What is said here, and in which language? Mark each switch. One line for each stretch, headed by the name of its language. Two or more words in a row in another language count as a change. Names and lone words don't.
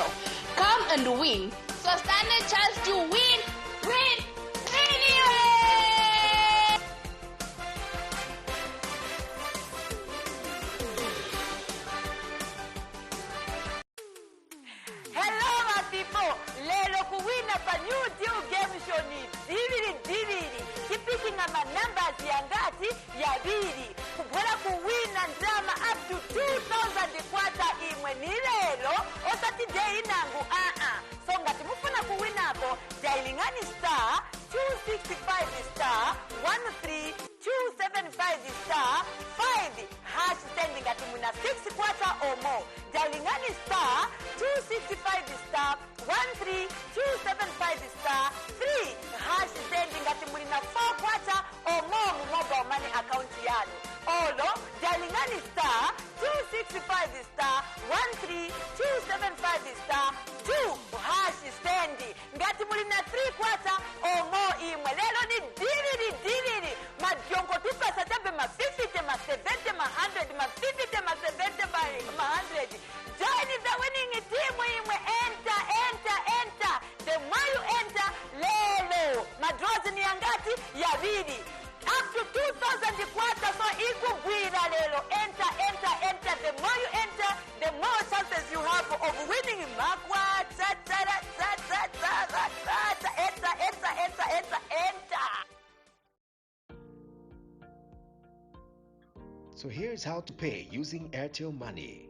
English: Come and win. So stand a chance to win. Hello, my people.
Nyanja: Lelo kuwina pa New Deal game show ni dividi. Kipiki na numbers ya ngati ya bidi. Kubwela kuwina ndrama
English: up to
Nyanja: 2,000 kwata imwe ni lelo. Osati day nangu So ngati mufuna kuwinako, dialingani *265 *13275 5
English: hash sending
Nyanja: ngati muna 6 kwata
English: or more.
Nyanja: Dialingani *265 *13275 3
English: hash sending
Nyanja: ngati muna 4 kwata
English: or more
Nyanja: mu
English: mobile money account
Nyanja: yanu. Olo dialingani *265 *13275 2
English: hash sending
Nyanja: ngati muna 3 kwata
English: or more
Nyanja: imwe. Lelo ni dividi. Madiongo tupasa tabe ma 50, ma 70, ma 100, ma 50, ma 70, ma 100.
English: Join the winning team imwe. Enter. The more you enter,
Nyanja: lelo. Madrozi ni angati ya bidi.
English: Up to
Nyanja: 2,000 kwata, so ikugwira lelo.
English: Enter. The more you enter, the more chances you have of winning.
Nyanja: Makwata. Enter.
English: So here's how to pay using Airtel Money.